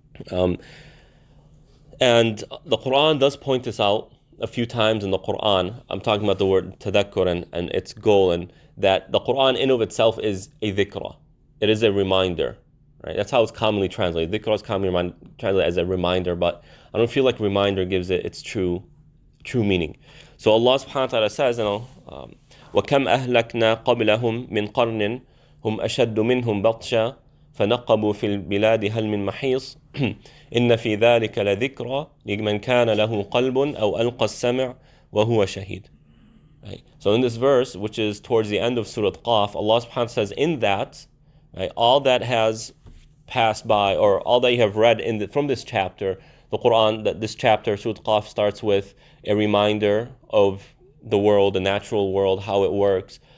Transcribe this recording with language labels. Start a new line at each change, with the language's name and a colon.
English: And the Quran does point this out a few times in the Quran. I'm talking about the word tadhakkur and its goal, and that the Quran in of itself is a dhikra. It is a reminder, right? That's how it's commonly translated. Dhikra is commonly translated as a reminder, but I don't feel like reminder gives it its true meaning. So Allah subhanahu wa ta'ala says,
Arabic: وَكَمْ أَهْلَكْنَا قَبْلَهُمْ مِنْ قَرْنٍ هُمْ أَشَدُّ مِنْهُمْ بَطْشًا فَنَقَّبُوا فِي الْبِلَادِ هَلْ مِنْ مَحِيصٍ إِنَّ فِي ذَلِكَ لَذِكْرَى لِمَنْ كَانَ لَهُ قَلْبٌ أَوْ أَلْقَى السَّمْعَ وَهُوَ شَهِيدٌ.
English: Right? So in this verse, which is towards the end of Surah Qaf, Allah subhanahu wa ta'ala says, in that, right, all that has passed by, or all that you have read from this chapter, the Quran, that this chapter, Surah Qaf, starts with a reminder of the world, the natural world, how it works.